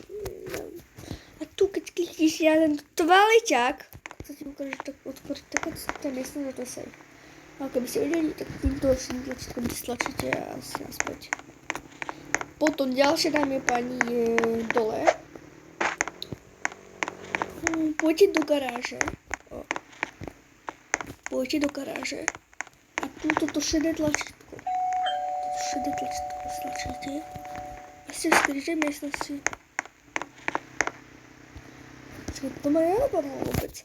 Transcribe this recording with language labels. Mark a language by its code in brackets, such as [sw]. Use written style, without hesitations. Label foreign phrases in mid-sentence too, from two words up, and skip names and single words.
[sk] A tu keď klikneš na ten toaleťák, sa ti ukáže, tak otvoriť také skryté miesto, že to je safe. Ale keby ste vedeli, tak týmto tlačítkom stlačíte a si naspäť. Potom ďalšie, dámy a páni, je dole. Poďte do garáže. A tu toto šedé tlačítko. Stlačíte. [cs] Jste v skryté místnosti. To má já napadlo vůbec.